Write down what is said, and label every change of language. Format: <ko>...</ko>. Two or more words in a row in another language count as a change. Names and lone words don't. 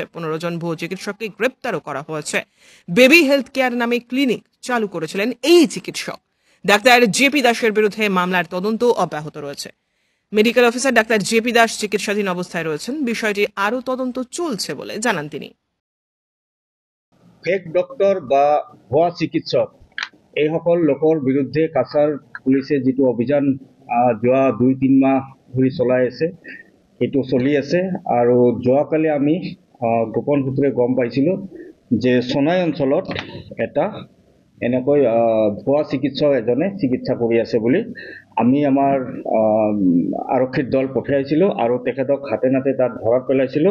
<bn>15 জন ভুয়ো চিকিৎসককে গ্রেপ্তারও করা হয়েছে। বেবি হেলথ কেয়ার নামে ক্লিনিক চালু করেছিলেন এই চিকিৎসক। ডাক্তার জেপি দাসের বিরুদ্ধে মামলার তদন্ত অব্যাহত রয়েছে।</bn> <en>medical officer</en> <bn>ডাক্তার জেপি দাস চিকিৎসাধীন অবস্থায় রয়েছেন। বিষয়টি আরও তদন্ত চলছে বলে জানান তিনি।</bn> <en>fake doctor</en> <as>বা ভুৱা চিকিৎসক এইসকল লোকৰ বিৰুদ্ধে কাছাৰ পুলিচে যিটো অভিযান যোৱা 2-3 মাহ ধৰি চলাই আছে, সেইটো চলি আছে। আৰু যোৱাকালি আমি গোপন সূত্ৰে গম পাইছিলোঁ যে সোনাই অঞ্চলত এটা এনেকৈ ভুৱা চিকিৎসক এজনে চিকিৎসা কৰি আছে বুলি আমি আমাৰ আৰক্ষীৰ দল পঠিয়াইছিলোঁ আৰু তেখেতক হাতে নাতে তাত ধৰা পেলাইছিলোঁ।</as>